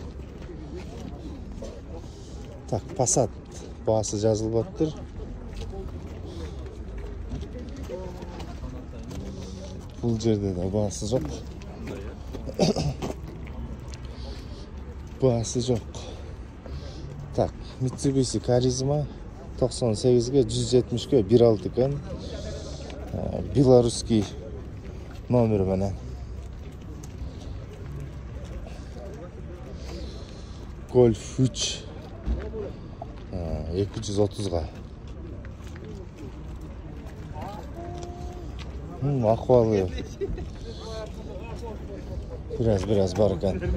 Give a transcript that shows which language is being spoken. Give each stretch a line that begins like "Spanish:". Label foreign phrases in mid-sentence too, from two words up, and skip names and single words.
Kyrgyz: Так, Passat баасы жазылбаптыр. Бул жерде да баасы жок. Баасы жок. Так, Mitsubishi Charisma 98-ге 170-ке 1.6 экен.
Russian: Белорусский номер менен.
Kyrgyz: Golf 3 230-га. Акыбалы biraz бар экен.